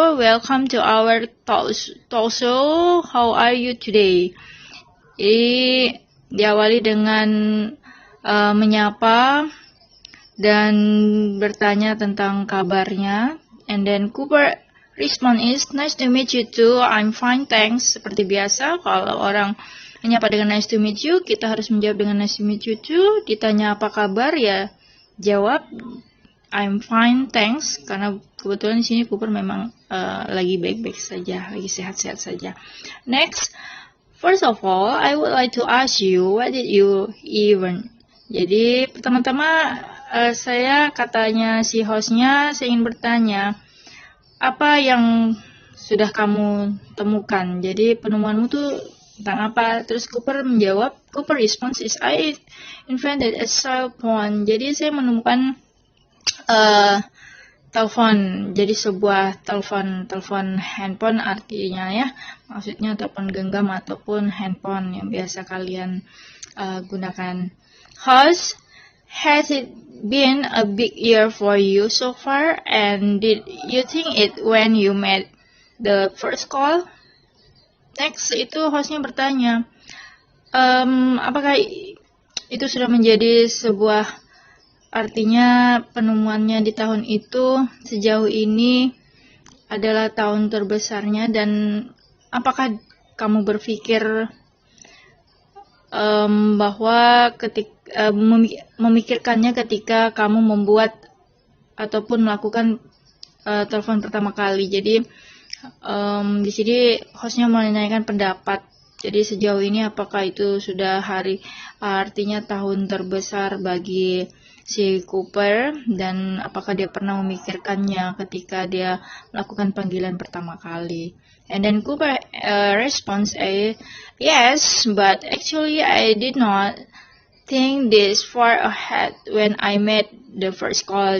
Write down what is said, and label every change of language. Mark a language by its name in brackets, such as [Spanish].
[English] Welcome to our talk show. How are you today?" [Indonesian] Jadi diawali dengan menyapa dan bertanya tentang kabarnya. [English] And then Cooper respond is, "Nice to meet you too. I'm fine, thanks." [Indonesian] Seperti biasa, kalau orang menyapa dengan [English] nice to meet you, [Indonesian] kita harus menjawab dengan [English] nice to meet you too. [Indonesian] Ditanya apa kabar, ya jawab [English] I'm fine, thanks. [Indonesian] Karena kebetulan di sini Cooper memang lagi baik-baik saja, lagi sehat-sehat saja. [English] Next, first of all, I would like to ask you, what did you even? [Indonesian] Jadi pertama-tama saya katanya si hostnya, saya ingin bertanya, apa yang sudah kamu temukan? Jadi penemuanmu tuh tentang apa? Terus Cooper menjawab, [English] Cooper response is, I invented a cell phone. [Indonesian] Jadi saya menemukan telepon. Jadi sebuah telepon handphone artinya ya, maksudnya telepon genggam ataupun handphone yang biasa kalian gunakan. [English] Has it been a big year for you so far? And did you think it when you made the first call? [Indonesian] Next, itu hostnya bertanya, apakah itu sudah menjadi sebuah, artinya penemuannya di tahun itu sejauh ini adalah tahun terbesarnya, dan apakah kamu berpikir bahwa memikirkannya ketika kamu membuat ataupun melakukan telepon pertama kali. Jadi di sini hostnya menanyakan pendapat. Jadi sejauh ini apakah itu sudah artinya tahun terbesar bagi si Cooper, dan apakah dia pernah memikirkannya ketika dia melakukan panggilan pertama kali. [English] And then Cooper responds, yes, but actually I did not think this far ahead when I made the first call.